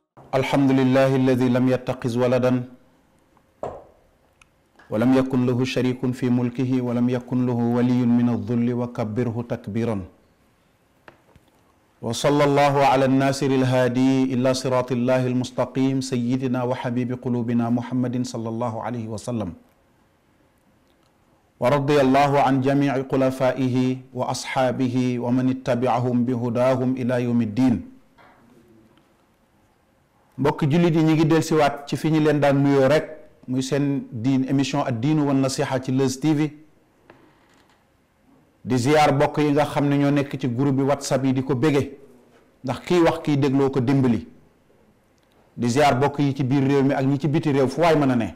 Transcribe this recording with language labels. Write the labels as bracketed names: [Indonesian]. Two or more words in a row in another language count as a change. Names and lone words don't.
[Arabic] الحمد لله الذي لم يتخذ ولدا ولم يكن له شريك في ملكه ولم يكن له ولي من الذل وكبره تكبيرا وصلى الله على الناصر الهادي إلى صراط الله المستقيم سيدنا وحبيب قلوبنا محمد صلى الله عليه وسلم ورضي الله عن جميع خلفائه وأصحابه ومن اتبعهم بهداهم إلى يوم الدين. [Wolof] mbokk jullit yi ñi ngi del siwaat ci fi ñu leen daan nuyoo rek muy seen diin émission [Arabic] الدين والنصيحة [Wolof] ci Leuz TV di ziyaar bokk yi nga xam ne ñoo nekk ci groupe bi WhatsApp yi di ko bége ndax kii wax kii dégloo ko dimbali di ziyaar bokk yi ci biir réew mi ak ñi ci biti réew fu waay mën a ne